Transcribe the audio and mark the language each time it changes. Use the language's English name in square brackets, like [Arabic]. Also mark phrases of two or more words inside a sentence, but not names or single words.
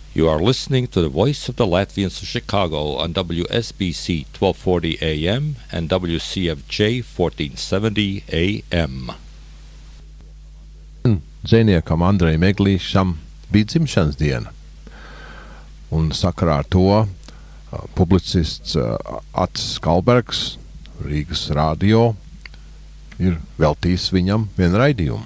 [English] You are listening to the Voice of the Latvians of Chicago on WSBC 1240 AM and WCFJ 1470 AM. [Latvian] Dzejniekam Andrejam Eglīšam bija dzimšanas diena, un sakarā ar to publicists Atis Skalbergs, Rīgas radio, ir veltījis viņam vienu raidījumu.